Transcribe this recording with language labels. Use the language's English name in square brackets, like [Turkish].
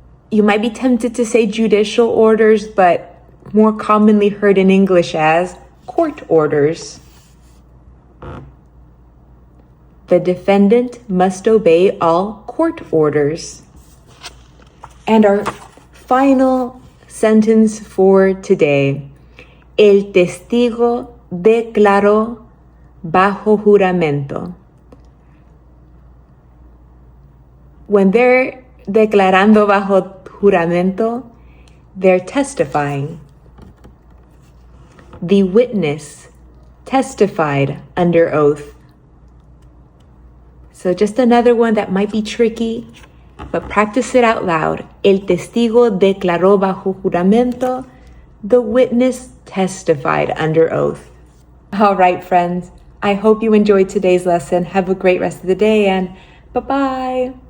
[English] You might be tempted to say judicial orders, but more commonly heard in English as court orders. The defendant must obey all court orders. And our final sentence for today. [Spanish] El testigo declaró bajo juramento. [English] When they're [Spanish] declarando bajo juramento, [English] they're testifying. The witness testified under oath. So just another one that might be tricky. but practice it out loud. [Spanish] El testigo declaró bajo juramento. [English] The witness testified under oath. All right, friends. I hope you enjoyed today's lesson. Have a great rest of the day and bye-bye.